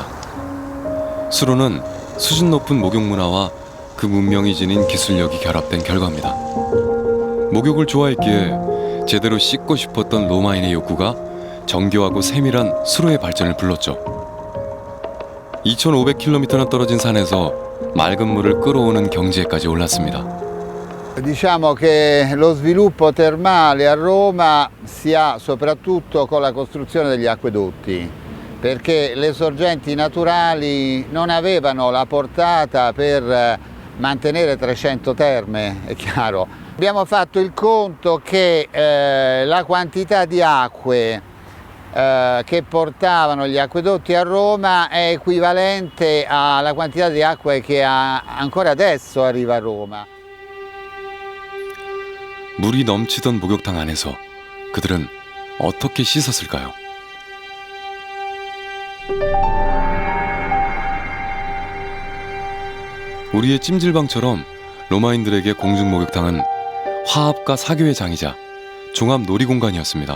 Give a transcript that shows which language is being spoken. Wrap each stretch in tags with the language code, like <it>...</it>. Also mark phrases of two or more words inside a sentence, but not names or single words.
<ko>수로는 수준 높은 목욕 문화와 그 문명이 지닌 기술력이 결합된 결과입니다. 목욕을 좋아했기에 제대로 씻고 싶었던 로마인의 욕구가 정교하고 세밀한 수로의 발전을 불렀죠. 2500km나 떨어진 산에서 맑은 물을 끌어오는 경지에까지 올랐습니다.</ko> <it>Diciamo che lo sviluppo termale a Roma si ha soprattutto con la costruzione degli acquedotti, perché le sorgenti naturali non avevano la portata per mantenere 300 terme, è chiaro. Abbiamo fatto il conto che la quantità di acque che portavano gli acquedotti a Roma è equivalente alla quantità di acque che ancora adesso arriva a Roma.</it> <ko>물이 넘치던 목욕탕 안에서 그들은 어떻게 씻었을까요? 우리의 찜질방처럼 로마인들에게 공중목욕탕은 화합과 사교의 장이자 종합 놀이공간이었습니다.</ko>